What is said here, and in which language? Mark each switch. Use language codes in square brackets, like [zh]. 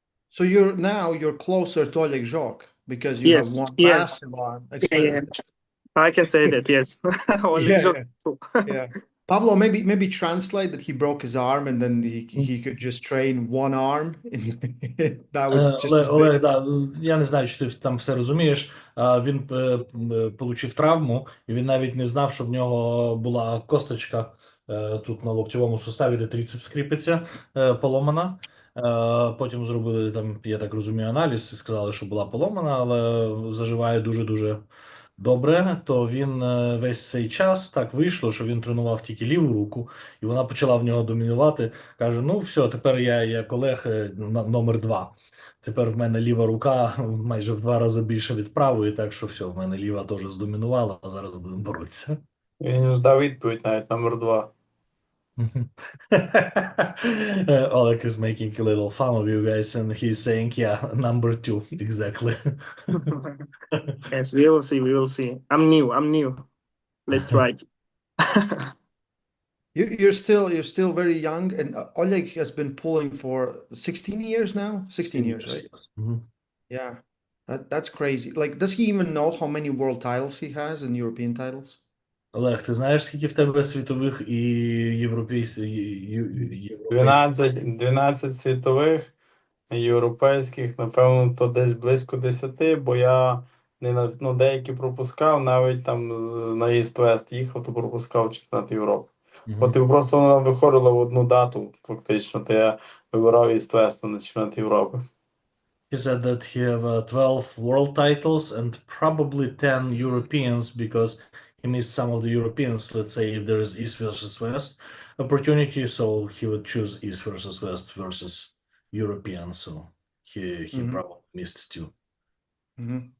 [en] So you're closer to Oleg Zhokh because you have Yes, one yes. massive arm. Yeah, I can say that, yes. Oleg Yeah, Zhokh yeah, too. yeah. Pablo, maybe translate that he broke his arm and then he could just train one arm. Now it's just as big. [uk] Олег, да, я не знаю, чи ти там все розумієш. Він получив травму, і він навіть не знав, що в нього була косточка тут на локтєвому суставі, де трицепс кріпиться, поломана. Потім зробили там, я так розумію, аналіз і сказали, що була поломана, але заживає дуже-дуже добре. То він весь цей час так вийшло, що він тренував тільки ліву руку, і вона почала в нього домінувати. Каже: ну все, тепер я як Олег номер 2. Тепер в мене ліва рука майже в 2 рази більше від правої, так що все, в мене ліва теж здомінувала, а зараз будемо боротися. Він ж дав відповідь навіть номер 2. [en] Oleg is making a little fun of you guys, and he's saying, yeah, number 2, exactly. Yes, we will see, we will see. I'm new. Let's try it. You're still very young, and Oleg has been pulling for 16 years now. 16 years, right? Yes. Mhm. Yeah, that's crazy. Like, does he even know how many world titles he has and European titles? [uk] Олег, ти знаєш, скільки в тебе світових і європейських 12 світових, європейських, напевно, то десь близько 10, бо я не деякі пропускав, навіть там на Іст-Вест їхав, то пропускав чемпіонат Європи. От просто вона виходила в одну дату, фактично, то я вибирав Іст-Вест на чемпіонат Європи. [en] He said that he have 12 world titles and probably 10 Europeans because he missed some of the Europeans. Let's say if there is East versus West opportunity, so he would choose East versus West versus European. So he probably missed 2.